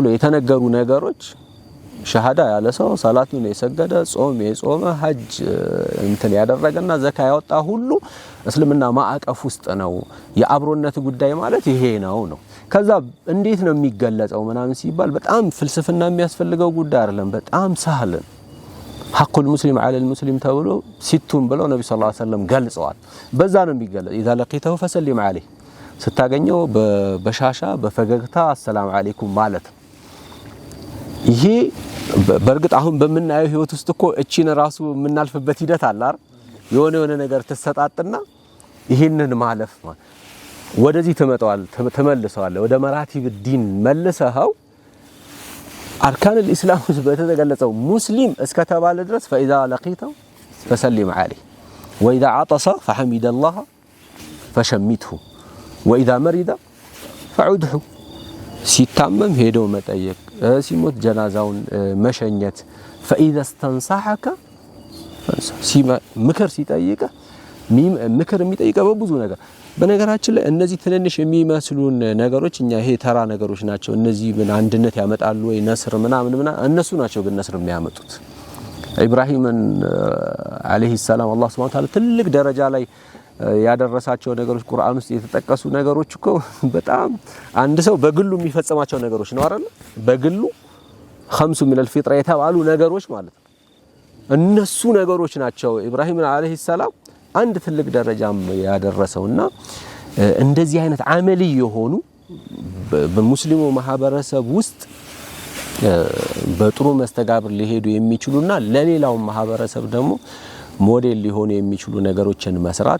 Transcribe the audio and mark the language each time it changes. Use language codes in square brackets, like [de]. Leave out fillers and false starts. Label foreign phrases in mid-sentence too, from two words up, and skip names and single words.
[am] የተነገሩ ነገሮች ሸሃዳ ያለ ሰው ሰላቱን የሰገደ ጾም የጾመ ሐጅ እንትን ያደረገና ዘካ ያወጣ ሁሉ እስልምና ማዕቀፍ ውስጥ ነው የአብሮነት ጉዳይ ማለት ይሄ ነው ከዛ እንዴት ነው የሚገለጸው ምናምን ሲባል በጣም ፍልስፍና የሚያስፈልገው ጉዳይ አይደለም በጣም ሳህልን [ar] حق المسلم على المسلم [am] ተብሎ ሲቱም ብለው ነብዩ [ar] صلى الله عليه وسلم [am] ገልጸዋል በዛ ነው የሚገለጽ [ar] اذا لقيته فسلم عليه [am] ስታገኘው በሻሻ በፈገግታ [ar] السلام عليكم [am] ማለት ይሄ በርግጥ አሁን በመናየው ህይወት ውስጥ እኮ እቺን ራሱ የምናልፍበት ሂደት አለ አይደል የሆነ ነገር ተሰጣጥና ይሄንን ማለፍ ወደዚህ ተመልሰዋል ወደ መራቲብ الدين መልሰው አርካን الاسلام በተገለጸው ሙስሊም እስከተባለ ድረስ [ar] فاذا لقيته فسلم عليه واذا عطس فحمد الله فشمته واذا مرض فعده [am] ሲታመም ሄዶ መጠየቅ ሲሞት ጀናዛውን መሸኘት [ar] فاذا استنصحك [am] ምክር ሲጠይቀ ምክር የሚጠይቀው በብዙ ነገር በነገራችን ላይ እነዚህ ትንንሽ የሚመስሉን ነገሮች እኛ ይሄ ተራ ነገሮች ናቸው እነዚህ ምን አንድነት ያመጣሉ ወይ ነስር ምናምን እነሱ ናቸው ግን ነስር የሚያመጡት ኢብራሂምን [ar] عليه السلام [am] አላህ [ar] سبحانه وتعالى [am] ትልቅ ደረጃ ላይ ያደረሳቸው ነገሮች ቁርአን ውስጥ የተጠቀሱ ነገሮች እኮ በጣም አንድ ሰው በግሉ የሚፈጽማቸው ነገሮች ነው አይደል በግሉ [ar] خمس من الفطره [am] የተባሉ ነገሮች ማለት ነው እነሱ ነገሮች ናቸው ኢብራሂም [ar] عليه السلام [am] አንድ ትልቅ ደረጃም ያደረሰውና እንደዚህ አይነት አመሊ የሆኑ በሙስሊሙ ማህበረሰብ ውስጥ በጥሩ መስተጋብር ሊሄዱ የሚችሉና ለሌላው ማህበረሰብ ደግሞ ሞዴል ሊሆኑ የሚችሉ ነገሮችን መስራት